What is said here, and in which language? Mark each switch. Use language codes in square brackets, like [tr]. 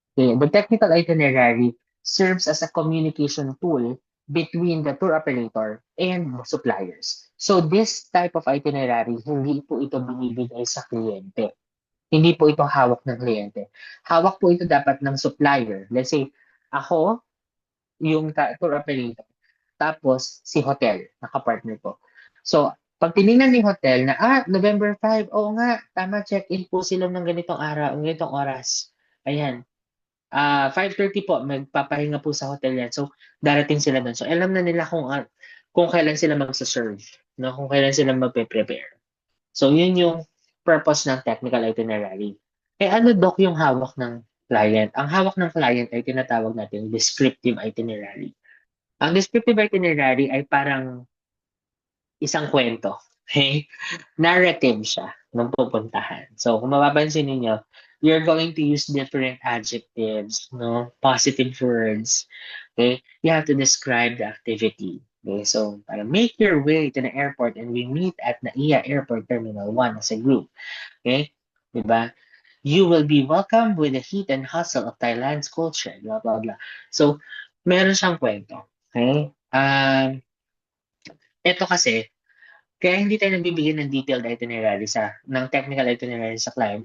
[en] Okay, the technical itinerary serves as a communication tool between the tour operator and the suppliers. So this type of itinerary, [tl] hindi po ito binibigay sa kliyente. Hindi po ito hawak ng kliyente. Hawak po ito dapat ng supplier. [en] Let's say, [tl] ako, yung tour operator, tapos si hotel, nakapartner ko. So, pag tinignan ni hotel na, November 5, oo nga, tama, check-in po sila ng ganitong araw, ganitong oras. Ayan. 5:30 po, magpapahinga po sa hotel yan. So, darating sila doon. So, alam na nila kung kailan sila magsaserve, no? Kung kailan sila magpe-prepare. So, yun yung purpose ng technical itinerary. Eh, ano, Doc, yung hawak ng client? Ang hawak ng client ay tinatawag natin descriptive itinerary. Ang descriptive itinerary ay parang isang kwento. Okay? Narrative siya ng pupuntahan. So, kung mapapansin niyo, [en] you're going to use different adjectives, no? Positive words. Okay? You have to describe the activity. Okay? So, para make your way to the airport and we meet at NAIA Airport Terminal 1 as a group. Okay? Diba? You will be welcomed with the heat and hustle of Thailand's culture, blah, blah, blah. [tl] So, meron siyang kwento. Okay? Ito kasi, kaya hindi tayo nagbibigay ng detailed itinerary ng technical itinerary sa client.